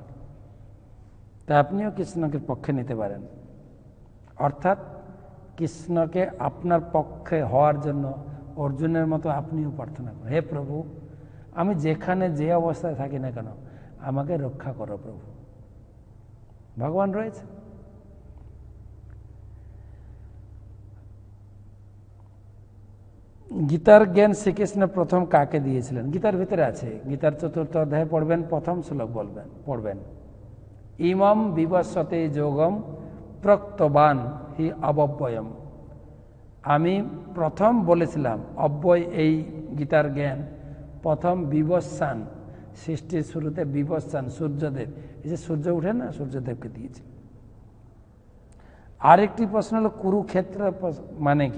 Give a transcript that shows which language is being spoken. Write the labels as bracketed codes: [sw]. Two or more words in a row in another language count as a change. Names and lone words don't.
[bn] তা আপনিও কৃষ্ণকে পক্ষে নিতে পারেন, অর্থাৎ কৃষ্ণকে আপনার পক্ষে হওয়ার জন্য অর্জুনের মতো আপনিও প্রার্থনা করেন, হে প্রভু, আমি যেখানে যে অবস্থায় থাকি না কেন আমাকে রক্ষা করো প্রভু। ভগবান রয়েছে। গীতার জ্ঞান শ্রীকৃষ্ণ প্রথম কাকে দিয়েছিলেন? গীতার ভিতরে আছে, গীতার 4th অধ্যায়ে পড়বেন, প্রথম শ্লোক পড়বেন, [sa] ইমম বিবস্বতে যোগম প্রক্তবান হি অব্যয়ম। [bn] আমি প্রথম বলেছিলাম, অব্যয় এই গীতার জ্ঞান প্রথম বিবস্বান, সৃষ্টির শুরুতে বিবস্বান সূর্যদেব, এই যে সূর্য উঠে না, সূর্যদেবকে দিয়েছে। আরেকটি প্রশ্ন হলো কুরুক্ষেত্র মানে কি?